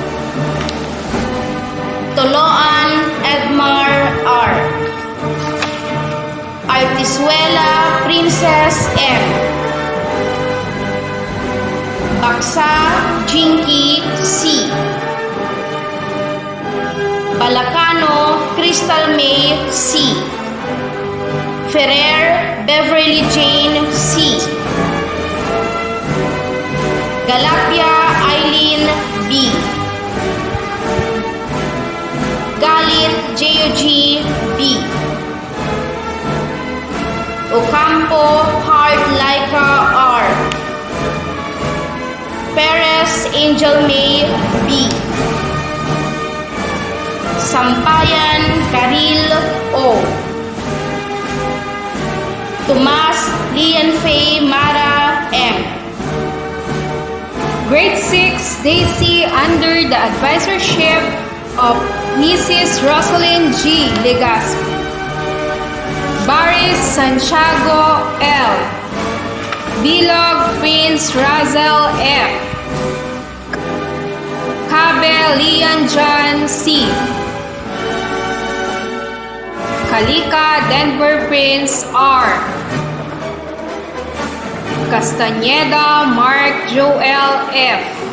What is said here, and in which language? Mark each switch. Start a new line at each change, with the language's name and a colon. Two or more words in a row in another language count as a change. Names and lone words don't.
English: Toloan Edmar R. Artisuela Princess M. Baksa Jinky C. Balacano Crystal May C. Ferrer Beverly Jane C. Galapia Eileen B. Galit JOG B. Ocampo Heart Laika R. Perez Angel May B. Sampayan Karil O. Tomas Lian Faye Mara M. Grade 6 Daisy under the advisorship of Mrs. Rosalyn G. Legaspi. Baris Santiago L. Bilog Prince Razel F. Cabe Lian John C. Kalika Denver Prince R. Castañeda Mark Joel F.